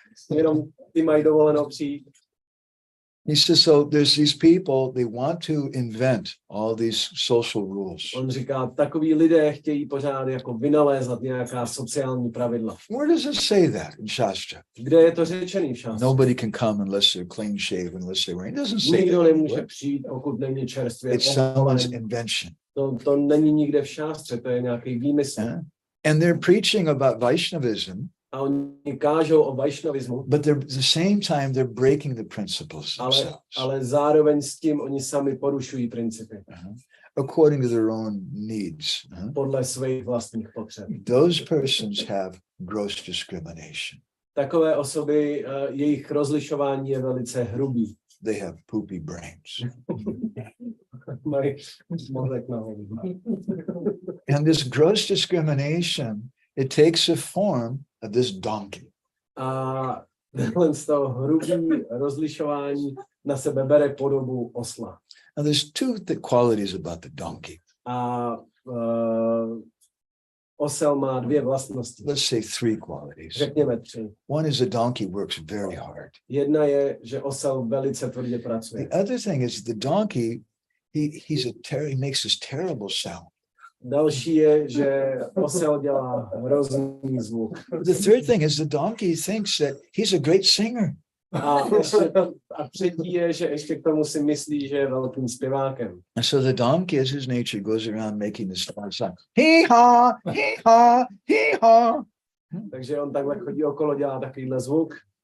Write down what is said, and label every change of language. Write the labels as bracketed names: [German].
[Czech] Jenom ty mají dovoleno přijít. [English] He says, so there's these people, they want to invent all these social rules. [Czech] On říká, takoví lidé chtějí pořád jako vynalézat nějaká sociální pravidla. [English] Where does it say that in Shastra? [Czech] Kde je to řečený v šástře? [English] Nobody can come unless they're clean shaven, unless they're wearing. It doesn't say [Czech] Nikdo [English] that. [Czech] nemůže přijít, pokud není čerstvě [English] It's someone's [Czech] oholen. [English] invention. [Czech] To není nikde v šástře, to je nějaký výmysl. [English] And they're preaching about Vaishnavism, [Czech] a oni kážou o vajšnavismu, [English] but they're at the same time they're breaking the principles themselves [Czech] ale zároveň s tím oni sami porušují principy [English] according to their own needs. [Czech] podle svých vlastních potřeb. [English] Those persons have gross discrimination. [Czech] Takové osoby, jejich rozlišování je velice hrubý. [English] They have poopy brains. [Czech] Mají mozek na hlavu. [English] And this gross discrimination, it takes a form of this donkey. [Czech] A tohle z toho hrubý rozlišování na sebe bere podobu osla. [English] Now there's two qualities about the donkey. [Czech] A osel má dvě vlastnosti. [English] Let's say three qualities. [Czech] Řekněme tři. [English] One is the donkey works very hard. [Czech] Jedna je, že osel velice tvrdě pracuje. [English] The other thing is the donkey, he makes this terrible sound. [Czech] Další je, že osel dělá hrozný zvuk. [English] The third thing is the donkey thinks that he's a great singer. [Czech] A třetí je, že ještě k tomu si myslí, že je velkým zpěvákem. [English] And so the donkey, as his nature, goes around making this sound. Hee-haw, hee-haw, hee-haw. [Czech] Takže on takhle chodí okolo, dělá takovýhle zvuk.